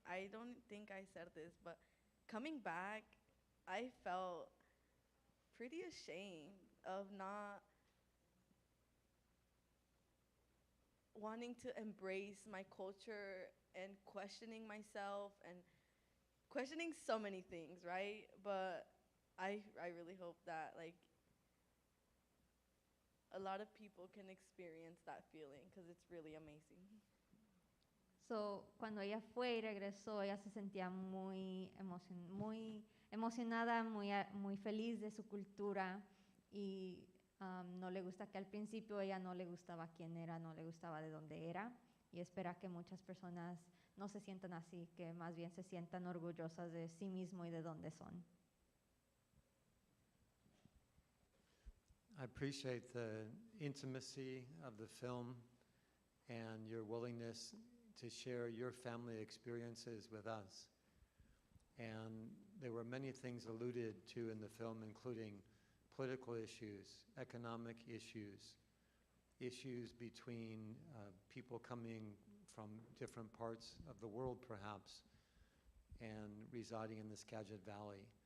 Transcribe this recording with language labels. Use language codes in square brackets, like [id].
[en] I don't think I said this, but coming back, I felt pretty ashamed of not wanting to embrace my culture and questioning myself and questioning so many things, right? But I really hope that like a lot of people can experience that feeling because it's really amazing. [es] So, cuando ella fue y regresó, ella se sentía muy emocionada, muy feliz de su cultura y no le gusta que al principio ella no le gustaba quién era, no le gustaba de dónde era y espera que muchas personas no se sientan así, que más bien se sientan orgullosas de sí mismo y de dónde son. [en] I appreciate the intimacy of the film and your willingness to share your family experiences with us. And there were many things alluded to in the film, including political issues, economic issues, issues between people coming from different parts of the world, perhaps, and residing in the Skagit Valley.